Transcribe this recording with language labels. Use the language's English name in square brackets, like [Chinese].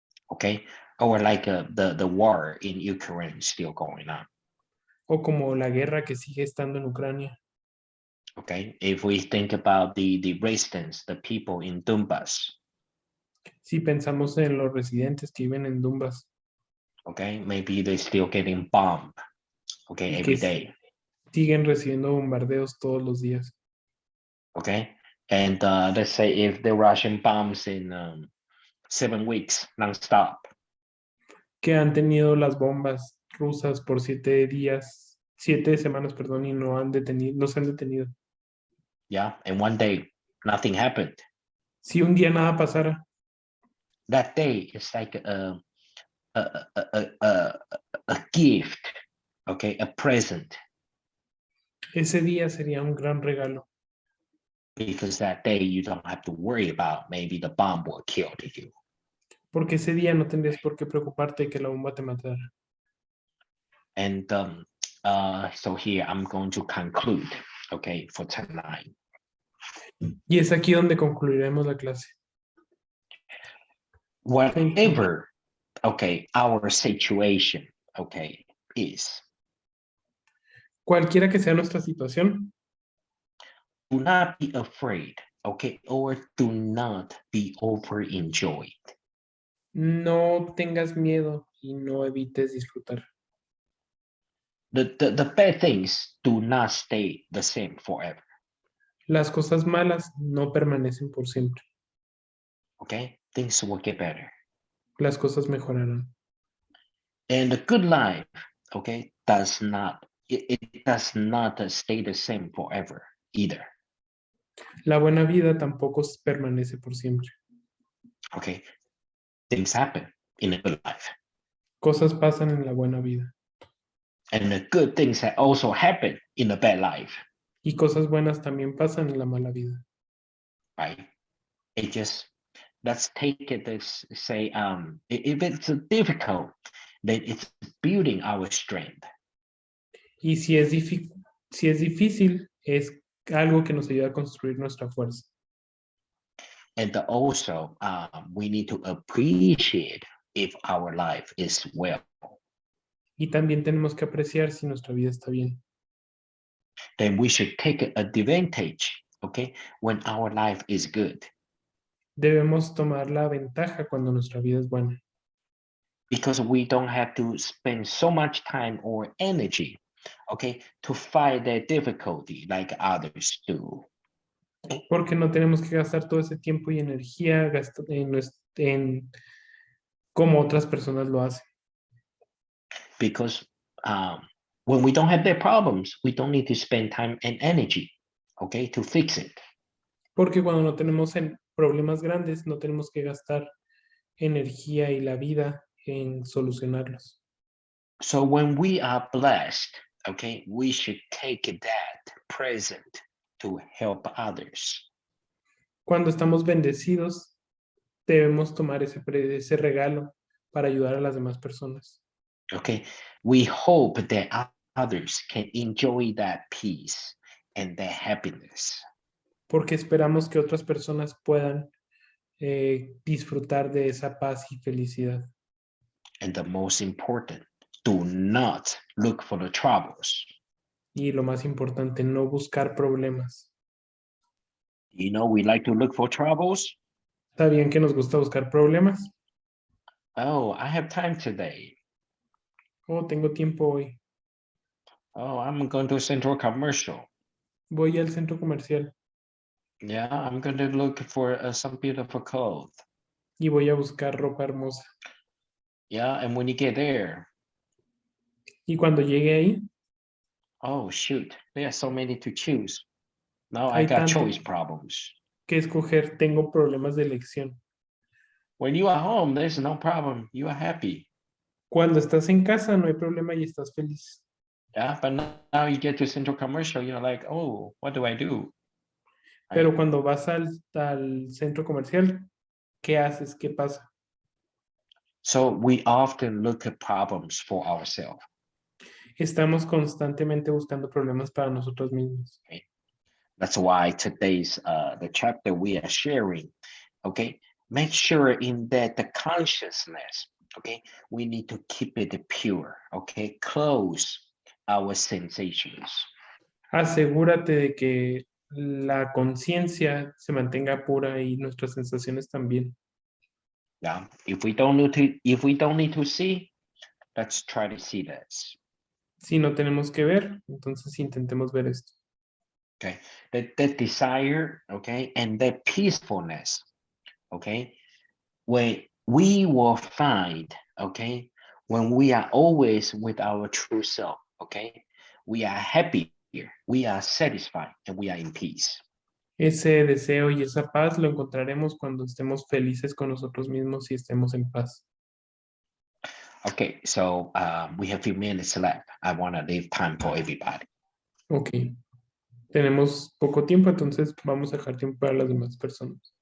[English] Okay, or like the war in Ukraine still going on. [Spanish] O como la guerra que sigue estando en Ucrania. [English] Okay, if we think about the residents, the people in Donbass, [Spanish] Si pensamos en los residentes que viven en Donbass [English] okay, maybe they're still getting bombed, okay, [Spanish] y [English] every [Spanish] que [English] day, [Spanish] siguen recibiendo bombardeos todos los días. [English] okay, and let's say if the Russian bombs in 7 weeks nonstop, [Spanish] Que han tenido las bombas rusas por 7 semanas, perdón, y no se han detenido. [English] yeah, and one day nothing happened. [Spanish] Si un día nada pasara, [English] That day is like a gift, okay, a present, [Spanish] ese día sería un gran regalo. [English] because that day you don't have to worry about maybe the bomb will kill you. [Spanish] Porque ese día no tendrías por qué preocuparte de que la bomba te matara. [English] And so here I'm going to conclude, okay, for tonight. [Spanish] Y es aquí donde concluiremos la clase. [English] Whatever, okay, our situation, okay, is, [Spanish] Cualquiera que sea nuestra situación, [English] do not be afraid, okay, or do not be overenjoyed. [Spanish] no tengas miedo y no evites disfrutar. [English] The bad things do not stay the same forever, [Spanish] Las cosas malas no permanecen por siempre. [English] okay? Things will get better. [Spanish] Las cosas mejorarán. [English] And the good life, okay, it does not stay the same forever either, [Spanish] La buena vida tampoco permanece por siempre. [English] okay? Things happen in a good life. [Spanish] Cosas pasan en la buena vida. [English] And the good things that also happen in a bad life, [Spanish] Y cosas buenas también pasan en la mala vida. [English] right? It just, let's take it as say, if it's difficult, then it's building our strength. [Spanish] Y si es difícil, es algo que nos ayuda a construir nuestra fuerza. [English] And also, we need to appreciate if our life is well. [Spanish] Y también tenemos que apreciar si nuestra vida está bien. [English] Then we should take advantage, okay, when our life is good. [Spanish] Debemos tomar la ventaja cuando nuestra vida es buena. [English] Because we don't have to spend so much time or energy, okay, to fight that difficulty like others do. [Spanish] Porque no tenemos que gastar todo ese tiempo y energía en como otras personas lo hacen. [English] Because when we don't have their problems, we don't need to spend time and energy, okay, to fix it. [Spanish] Porque cuando no tenemos problemas grandes, no tenemos que gastar energía y la vida en solucionarlos. [English] So when we are blessed, okay, we should take that present to help others. [Spanish] Cuando estamos bendecidos, debemos tomar ese regalo para ayudar a las demás personas. [English] Okay, we hope that others can enjoy that peace and that happiness. [Spanish] Porque esperamos que otras personas puedan disfrutar de esa paz y felicidad. [English] And the most important, do not look for the troubles. [Spanish] Y lo más importante, no buscar problemas. [English] You know, we like to look for troubles. [Spanish] Está bien que nos gusta buscar problemas. [English] Oh, I have time today. [Spanish] Oh, tengo tiempo hoy. [English] Oh, I'm going to Central Commercial. [Spanish] Voy al centro comercial [English] Yeah, I'm going to look for some beautiful clothes. [Spanish] y voy a buscar ropa hermosa. [English] Yeah, and when you get there, [Spanish] Y cuando llegue ahí, [English] oh shoot, there are so many to choose. Now I [Spanish] hay [English] got [Spanish] tanto [English] choice problems. [Spanish] que escoger. Tengo problemas de elección. [English] When you are home, there's no problem. You are happy. [Spanish] Cuando estás en casa, no hay problema y estás feliz. [English] Yeah, but now you get to Central Commercial, you're like, oh, what do I do? [Spanish] Pero [English] Right? [Spanish] cuando vas al centro comercial, ¿qué haces? ¿Qué pasa? [English] So we often look at problems for ourselves. [Spanish] Estamos constantemente buscando problemas para nosotros mismos. [English] That's why today's the chapter we are sharing, okay, make sure in that the consciousness, okay, we need to keep it pure, okay, close our sensations. [Spanish] Asegúrate de que la conciencia se mantenga pura y nuestras sensaciones también. [English] Yeah, if we don't need to see, let's try to see this. [Spanish] Si no tenemos que ver, entonces intentemos ver esto. [English] Okay, that desire, okay, and that peacefulness, okay, when we will find, okay, when we are always with our true self, okay, we are happy here, we are satisfied, and we are in peace. [Spanish] Ese deseo y esa paz lo encontraremos cuando estemos felices con nosotros mismos y estemos en paz. [English] Okay, so we have a few minutes left. I want to leave time for everybody. [Spanish] Ok. Tenemos poco tiempo, entonces vamos a dejar tiempo para las demás personas.